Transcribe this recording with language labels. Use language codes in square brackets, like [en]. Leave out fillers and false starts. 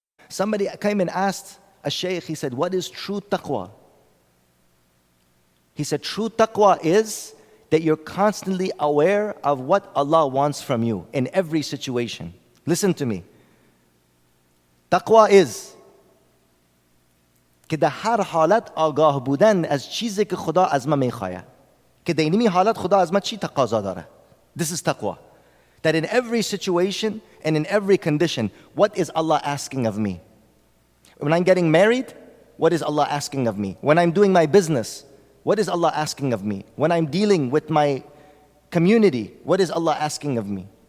[en] Somebody came and asked a shaykh, he said, what is true taqwa? He said, true taqwa is that you're constantly aware of what Allah wants from you in every situation. Listen to me. Taqwa is [fa] که در هر حالت آگاه بودن از چیزی که خدا از ما میخواهد. که در اینمی حالت خدا از ما چی تقاضا داره. [en] This is taqwa. That in every situation and in every condition, what is Allah asking of me? When I'm getting married, what is Allah asking of me? When I'm doing my business, what is Allah asking of me? When I'm dealing with my community, what is Allah asking of me?